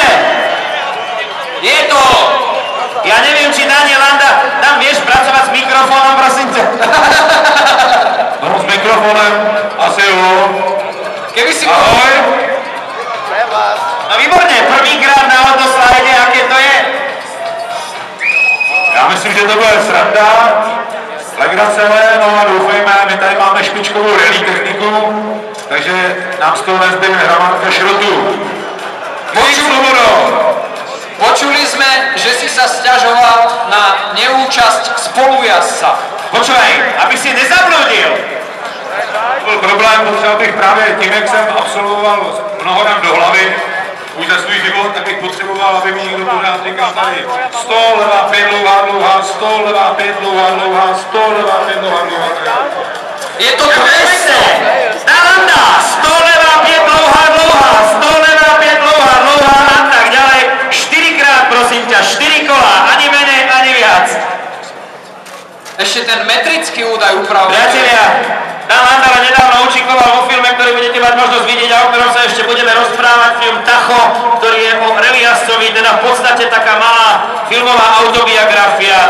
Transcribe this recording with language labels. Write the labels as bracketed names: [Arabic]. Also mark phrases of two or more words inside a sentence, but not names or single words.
[Slovak] Je to... Ja neviem, či Daniel Landa, tam vieš pracovať s mikrofónom, prosím ťa. [Czech] No, s mikrofónem, asi jo. [Slovak] Keby si... Ahoj. No, výborne, prvýkrát na Autoslide, aké to je? [Czech] Já myslím, že to bude sranda, legrace, no a doufejme, my tady máme špičkovou rally techniku, takže nám z toho nezbyde hramadka šrotu. [Slovak] Počuli sme, že si sa sťažoval na neúčasť spolujazdca. Počúvaj, aby si nezabludil. [Czech] Byl problém, potřeboval bych právě tím, jak jsem absolvoval mnoho dám do hlavy, už za svůj život, tak bych potřeboval, aby mi někdo pořád říkal tady 100 levá 5 dlouhá, 100 levá 5 dlouhá, 100 levá 5 dlouhá. Je to 200! Landa, 100 levá 5 dlouhá, 100 levá 5 dlouhá [Slovak] a tak ďalej. 4-krát, prosím ťa, 4 kola, ani menej, ani viac. Ešte ten metrický údaj upravuje. Priatelia, Dan Landa nedávno účinkoval vo filme, ktorý budete mať možnosť vidieť a o ktorom sa ešte budeme rozprávať, film Tacho, ktorý je o rally jazdcovi, teda v podstate taká malá filmová autobiografia.